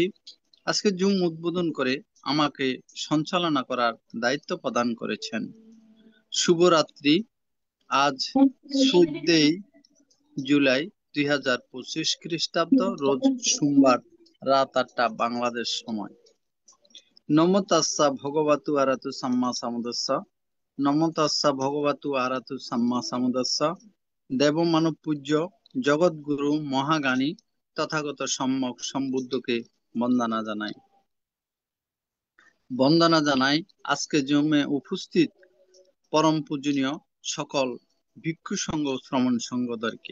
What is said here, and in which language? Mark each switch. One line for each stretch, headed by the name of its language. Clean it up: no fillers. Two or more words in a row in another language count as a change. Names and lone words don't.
Bangla: আজকে জুম উদ্বোধন করে আমাকে সঞ্চালনা করার দায়িত্ব প্রদান করেছেন। শুভরাত্রি। আজ 14 জুলাই 2025 খ্রিস্টাব্দ, রোজ সোমবার, রাত 8টা বাংলাদেশ সময়।
Pali: নমো তাস্সা ভগবতু আরাতু সাম্মা সাম্বুদ্দাস্সা। নমো তাস্সা ভগবতু আরাতু সাম্মা সাম্বুদ্দাস্সা।
Bangla: দেব মানব পূজ্য জগৎগুরু মহাজ্ঞানী তথাগত সম্যক সম্বুদ্ধকে বন্দনা জানাই। বন্দনা জানাই আজকে জমে উপস্থিত পরম পূজনীয় সকল ভিক্ষু সংঘ শ্রমণ সংঘদেরকে।